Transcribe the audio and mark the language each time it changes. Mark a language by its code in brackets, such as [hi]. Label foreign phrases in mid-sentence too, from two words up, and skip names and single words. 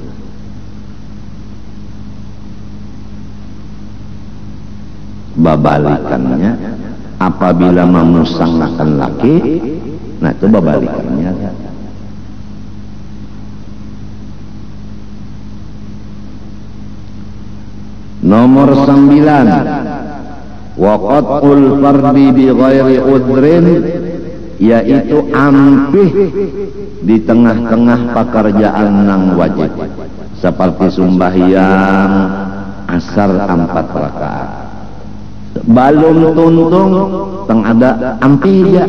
[bjn] Babalikannya, apabila memusangkan laki, nah itu babalikannya. Nomor 9, [ar] وقطع الفرض بغير عذر, [bjn] yaitu ampih di tengah-tengah pekerjaan nang wajib, seperti sembahyang asar 4 rakaat. Balum tuntung teng ada ampih ya.